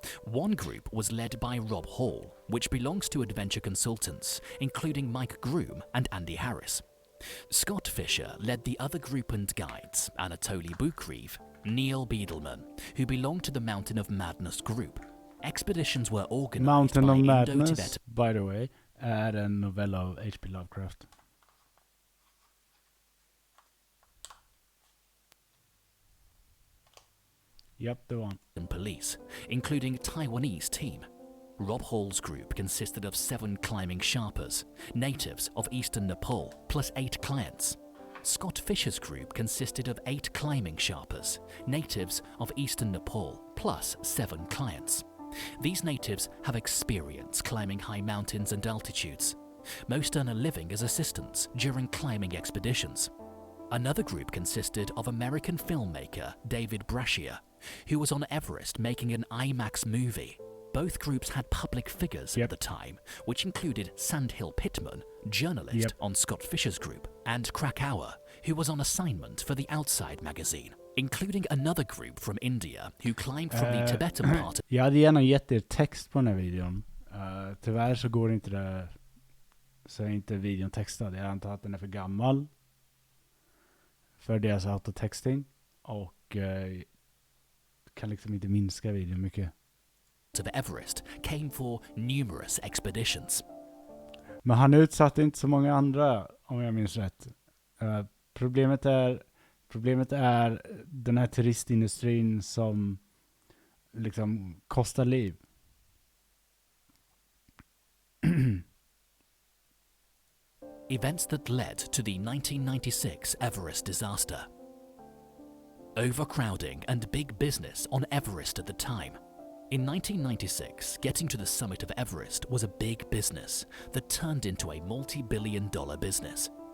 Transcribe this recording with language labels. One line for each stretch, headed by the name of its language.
English: One group was led by Rob Hall, which belongs to Adventure Consultants, including Mike Groom and Andy Harris. Scott Fisher led the other group and guides, Anatoly Bukreev, Neil Beadleman, who belonged to the Mountain of Madness group. Expeditions were organized Mountain by of Madness, Indo-Tibet. by the way,
Swedish: är en novell av H.P. Lovecraft. Yep, det var han.
English: And police, including Taiwanese team. Rob Hall's group consisted of 7 climbing Sherpas, natives of eastern Nepal, plus 8 clients. Scott Fisher's group consisted of 8 climbing Sherpas, natives of eastern Nepal, plus 7 clients. These natives have experience climbing high mountains and altitudes. Most earn a living as assistants during climbing expeditions. Another group consisted of American filmmaker David Brashear, who was on Everest making an IMAX movie. Both groups had public figures at the time, which included Sandhill Pittman, journalist on Scott Fisher's group, and Krakauer, who was on assignment for the Outside magazine, including another group from India who climbed from the Tibetan part.
Swedish: Jag hade gärna gett er text på den här videon. Tyvärr så går inte det, så är inte videon textad. Jag antar att den är för gammal för deras autotexting och kan liksom inte minska videon mycket.
English: Of Everest came for numerous expeditions.
Swedish: Men han utsatte inte så många andra, om jag minns rätt. Problemet är den här turistindustrin som liksom kostar liv.
English: Events that led to the 1996 Everest disaster. Overcrowding and big business on Everest at the time. In 1996, getting to the summit of Everest was a big business that turned into a multi-billion-dollar business.